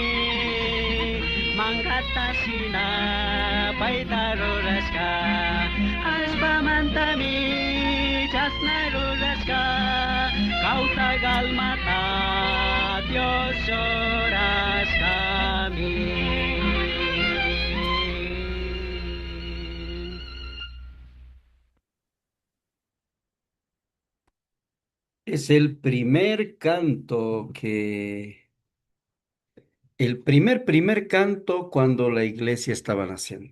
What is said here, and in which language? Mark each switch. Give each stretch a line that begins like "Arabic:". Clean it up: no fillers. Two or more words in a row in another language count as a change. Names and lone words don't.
Quechua: Mangatashina paita rurashka. Ashpa mantami chasna rurashka. Causa galmata Dios rurashkami.
Spanish: Es el primer canto que, el primer canto cuando la iglesia estaba naciendo.